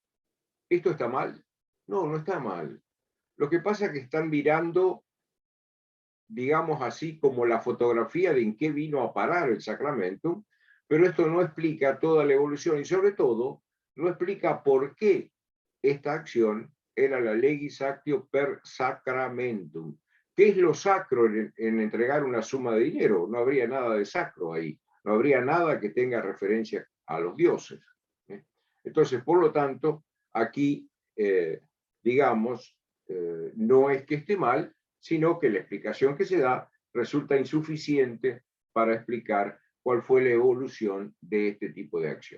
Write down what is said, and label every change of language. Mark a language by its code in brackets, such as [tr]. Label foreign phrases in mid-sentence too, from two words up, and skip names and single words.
[es] ¿Esto está mal? No, no está mal. Lo que pasa es que están mirando, digamos así, como la fotografía de en qué vino a parar el sacramentum, pero esto no explica toda la evolución y sobre todo no explica por qué esta acción era la [la] legis actio per sacramentum. [es] ¿Qué es lo sacro en entregar una suma de dinero? No habría nada de sacro ahí, no habría nada que tenga referencia a los dioses. Entonces, por lo tanto, aquí, digamos, no es que esté mal, sino que la explicación que se da resulta insuficiente para explicar cuál fue la evolución de este tipo de acción.